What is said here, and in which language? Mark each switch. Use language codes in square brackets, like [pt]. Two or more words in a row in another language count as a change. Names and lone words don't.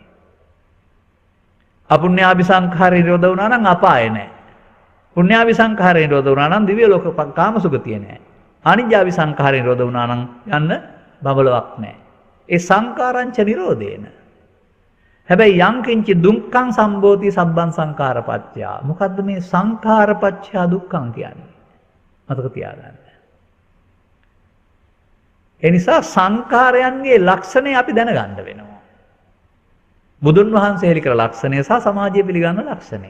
[pi] අපුඤ්ඤාභි සංඛාර [si] නිරෝධ වුණා නම් අපාය නැහැ. [pi] පුඤ්ඤාභි සංඛාර [si] නිරෝධ වුණා නම් දිව්‍ය ලෝක කාම සුගතිය නැහැ. [pi] අනිජ්ජාභි සංඛාර [si] නිරෝධ වුණා නම් යන්න බබලවක් නැහැ. [pi] ඒ සංකාරංච නිරෝධේන. හැබැයි යං කිංචි දුක්ඛං සම්භෝති සබ්බං සංඛාරපච්චය. [si] මොකද්ද මේ [pi] සංඛාරපච්චය දුක්ඛං [si] කියන්නේ? මතක තියාගන්න. ඒ නිසා සංඛාරයන්ගේ ලක්ෂණය අපි දැනගන්න වෙනවා. බුදුන් වහන්සේ හෙළි කළ ලක්ෂණය සහ සමාජය පිළිගන්න ලක්ෂණය.